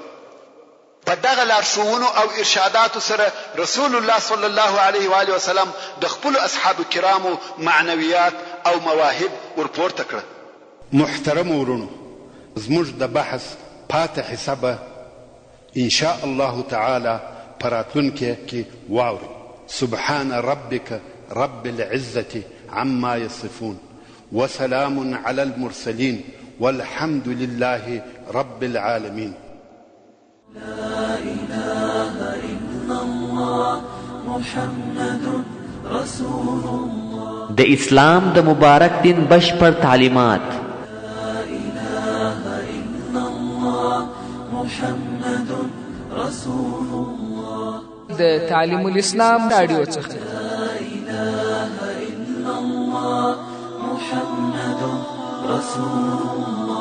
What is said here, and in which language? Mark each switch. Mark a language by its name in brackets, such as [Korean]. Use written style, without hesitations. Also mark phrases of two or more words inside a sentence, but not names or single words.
[Pashto] په دغه لارښوونو او ارشاداتو سره رسول الله صلی الله علیه و آله وسلم د خپل اصحاب کرامو معنویات او مواهب ورپورته کړ. محترم ورونو زموږ د بحث پاتې حسابه ان شاء الله تعالی پراتونکو کې واوري. [Arabic] سبحان ربك رب العزة عما يصفون وسلام على المرسلين والحمد لله رب العالمين. لا إله إلا الله محمد رسول الله. [Pashto] د اسلام د مبارک دین بشپړ تعلیمات. [Arabic] لا إله إلا الله محمد رسول الله. [Pashto] د تعلیم الاسلام رادیو څخه [Arabic] محمد رسول الله.